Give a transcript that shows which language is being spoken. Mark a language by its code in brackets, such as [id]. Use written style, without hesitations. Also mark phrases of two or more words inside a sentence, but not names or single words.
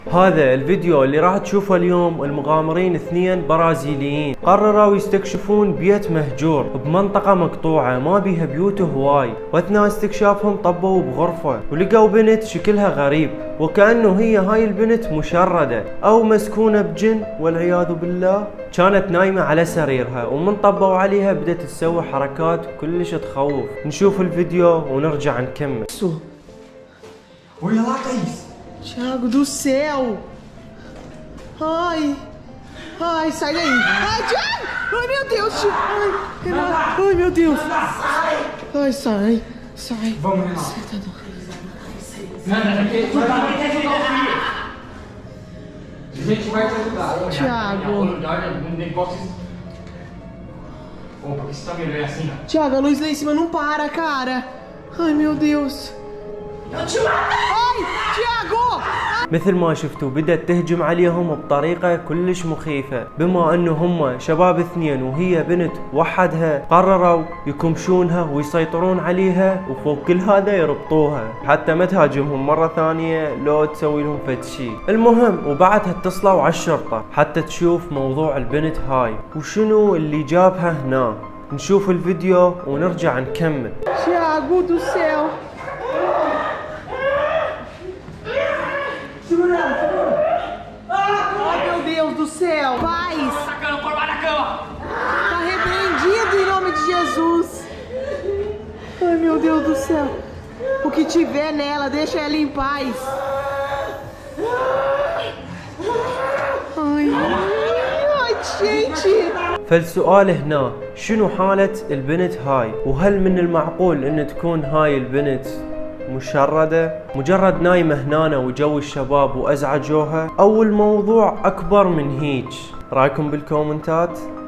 [ar] هذا الفيديو اللي راح تشوفه اليوم، المغامرين اثنين برازيليين قرروا يستكشفون بيت مهجور بمنطقة مقطوعة ما بيها بيوت هواي، واثناء استكشافهم طبوا بغرفة ولقوا بنت شكلها غريب، وكأنه هي هاي البنت مشردة او مسكونة بجن والعياذ بالله. كانت نايمة على سريرها، ومن طبوا عليها بدأت تسوي حركات كلش تخوف. نشوف الفيديو ونرجع نكمل. [pt] Olha lá, Thaís! Thiago do céu! Ai! Ai, sai daí! Ai, Thiago! Ai, meu Deus! Ai, Renato! Ai, meu Deus! Ai, sai! Sai! Vamos, Renato! A gente vai te ajudar. Thiago! Olha, um negócio. Opa, por que você tá vendo ele assim? Thiago, a luz lá em cima não para, cara! Ai, meu Deus! Ai! Thiago! [ar] مثل ما شفتوا بدأت تهجم عليهم بطريقة كلش مخيفة، بما انه هم شباب اثنين وهي بنت وحدها، قرروا يكمشونها ويسيطرون عليها، وفوق كل هذا يربطوها حتى ما تهاجمهم مرة ثانية لو تسوي لهم فد شي. المهم وبعدها اتصلوا على الشرطة حتى تشوف موضوع البنت هاي وشنو اللي جابها هنا. نشوف الفيديو ونرجع نكمل. [pt] Thiago do céu! Ai, meu Deus do céu! Paz! Tá repreendido em nome de Jesus! Ai, meu Deus do céu! O que tiver nela, deixa ela em paz! Ai, ai, gente! [ar] فالسؤال هنا، شنو حالة البنت هاي؟ وهل من المعقول ان تكون هاي البنت مشردة مجرد نايمة هنا وجو الشباب وازعجوها، او الموضوع اكبر من هيج؟ رايكم بالكومنتات.